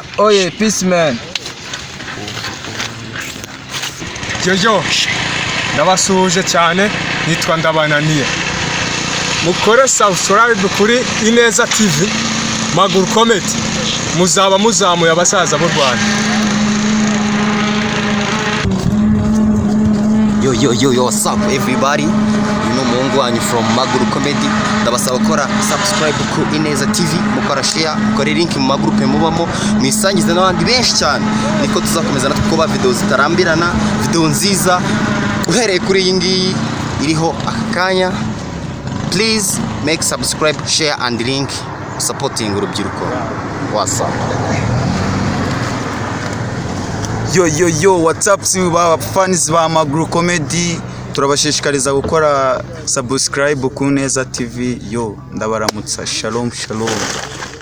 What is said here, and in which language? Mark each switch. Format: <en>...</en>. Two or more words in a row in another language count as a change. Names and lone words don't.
<en>Oye, peace man.</en> <rw>Jojo, ndabasuhuje cyane, nitwa Ndabananiye. Mukore subscribe kuri Ineza TV, Maguru Comedy, muzaba muzamuye abasaza b'u Rwanda.</rw> <en>Yo, what's up everybody? You know Mungu wanyu from Maguru Comedy.</en> <rw>Ndabasaba gukora subscribe ku Ineza TV, mukora share, mukore link mu magroupe mubamo, mwisangize n'abandi benshi cyane. Niko tuzakomeza natwe kuba video zitarambirana, video nziza uhereye kuri iyi ngiyi iriho akakanya.</rw> <en>Please make subscribe, share and link, supporting urubyiruko. What's up? Yo, what's up fans</en> <rw>ba Maguru Comedy, turabashishikariza gukora subscribe ku Neza TV. Yo, ndabaramutsa. Shalom.</rw>